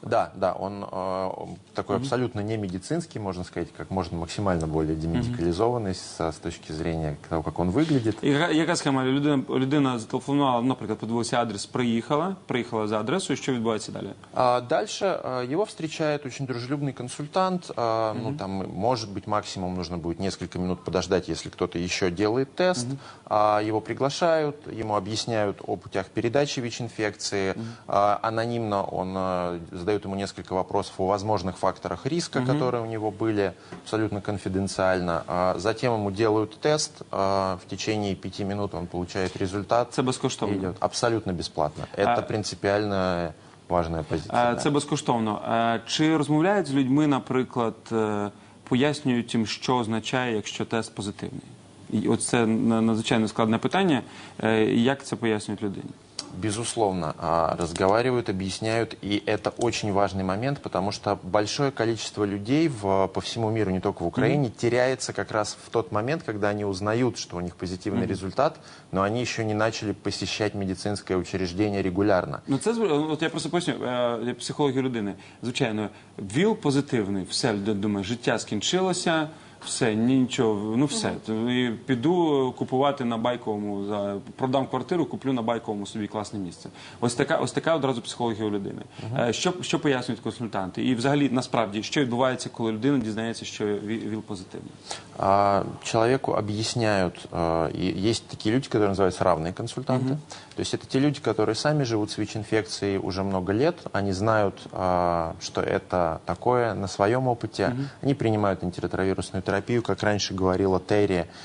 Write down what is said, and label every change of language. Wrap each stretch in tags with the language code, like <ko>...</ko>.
<ru>Да, он такой абсолютно не медицинский, можно сказать, как можно максимально более демедикализованный с точки зрения того, как он выглядит.</ru> <uk>Яка схема? Людина зателефонувала, наприклад, подивилася адрес, приїхала за адресою, що відбувається далі?</uk> <ru>Дальше его встречает очень дружелюбный консультант. Ну, там, может быть, максимум нужно будет несколько минут подождать, если кто-то еще делает тест. Его приглашают, ему объясняют о путях передачи ВИЧ-инфекции. Анонимно он задает ему несколько вопросов о возможных факторах риска, которые у него были, абсолютно конфиденциально. Затем ему делают тест. В течение 5 минут он получает результат.</ru> <uk>Це безкоштовно?</uk> <ru>Идет абсолютно бесплатно. Это принципиально важная позиция.</ru> <uk>Це безкоштовно. Чи розмовляють з людьми, наприклад, пояснюють їм, що означає, якщо тест позитивний? І оце надзвичайно складне питання. Як це пояснюють людині? Безусловно, разговаривают, объясняют, и это очень важный момент, потому что большое количество людей по всему миру, не только в Украине, теряется как раз в тот момент, когда они узнают, что у них позитивный результат, но они еще не начали посещать медицинское учреждение регулярно. Ну це от я просто поясню, психологію людини. Звичайно, ВІЛ позитивний, все думає, життя скінчилося. Все, нічого, ну все. І піду купувати на Байковому, продам квартиру, куплю на Байковому собі класне місце. Ось така одразу психологія у людини. Що пояснюють консультанти? І взагалі, насправді, що відбувається, коли людина дізнається, що ВІЛ позитивний?</uk> <ru>Человеку объясняют, и есть такие люди, которые называются равные консультанты. То есть это те люди, которые сами живут с ВИЧ-инфекцией уже много лет, они знают, что это такое на своем опыте, они принимают антиретровирусную терапию, как раньше говорила Терри.</ru>